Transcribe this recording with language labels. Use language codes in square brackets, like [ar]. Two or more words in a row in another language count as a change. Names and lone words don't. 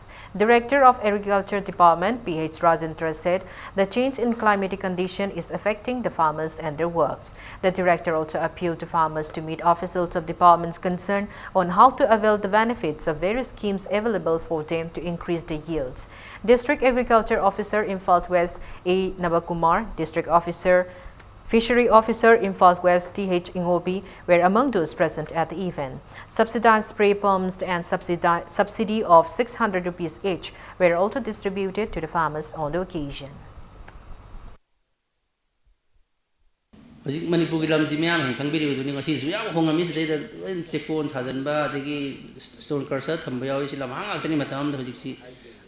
[en] Director of Agriculture Department, P.H. Rajendra, said the change in climatic condition is affecting the farmers and their works. The director also appealed to farmers to meet officials of departments concerned on how to avail the benefits of various schemes available for them to increase the yields. District Agriculture Officer Imphal West A. Nabakumar, District Officer Fishery Officer Imphal West T.H. Ingobi were among those present at the event. Subsidized spray pumps and subsidy of 600 rupees each were also distributed to the farmers on the occasion. Manipur Lamzimiam, Kangbi, Hongamis, Chekon, Sadanba, the stone cursor, Tambaya, Lamanga, Matam, the